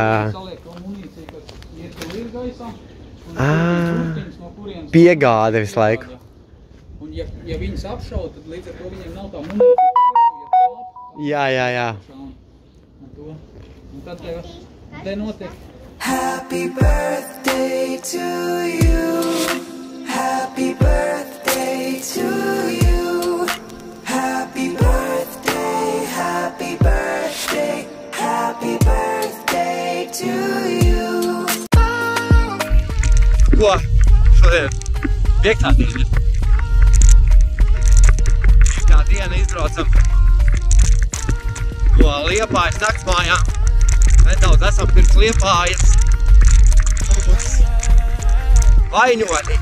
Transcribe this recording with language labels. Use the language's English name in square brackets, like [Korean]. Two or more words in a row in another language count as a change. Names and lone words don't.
[Latvian] Saliek to munīciju, kas iet tur ir gaisā. Un no kurienes Piegāde visu laiku. Un ja viņas apšauda, tad līdz ar to viņiem nav tā munīcija. Jā. Un tad te notiek. [English] Happy birthday to you. Happy birthday to you. Happy birthday, happy birthday, happy birthday to you. [Latvian] Ko? Šodien 5. diena. šodien izbraucam no Liepājas naktsmājām. Nedaudz esam pirms Liepājas uz Vaņoni.